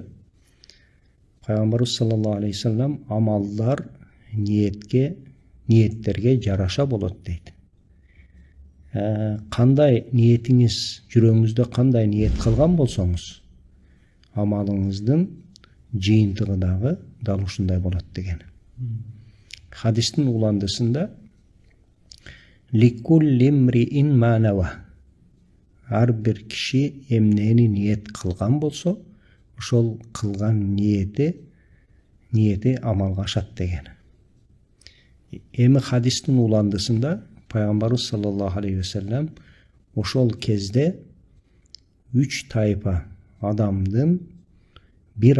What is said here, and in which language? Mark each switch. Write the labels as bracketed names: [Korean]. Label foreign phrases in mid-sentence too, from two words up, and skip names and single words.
[Kyrgyz] Пайгамбарыбыз [Arabic] صلى الله عليه وسلم [Kyrgyz] амалдар ниеттерге жараша болот дейт. Кандай ниетиңиз, жүрөгүңүздө кандай ниет кылган болсоңуз, амалыңыздын жыйынтыгы дагы дал ушундай болот деген. Хадистин уландысында [Arabic] لكل امرئ ما نوى. [Kyrgyz] Ар бир киши эмнени ниет кылган болсо, ошол кылган ниети амалга ашат деген. Эми хадистин уландысында Пайгамбарыбыз [Arabic] صلى الله عليه وسلم [Kyrgyz] ошол кезде 3 тайпа адамдын бир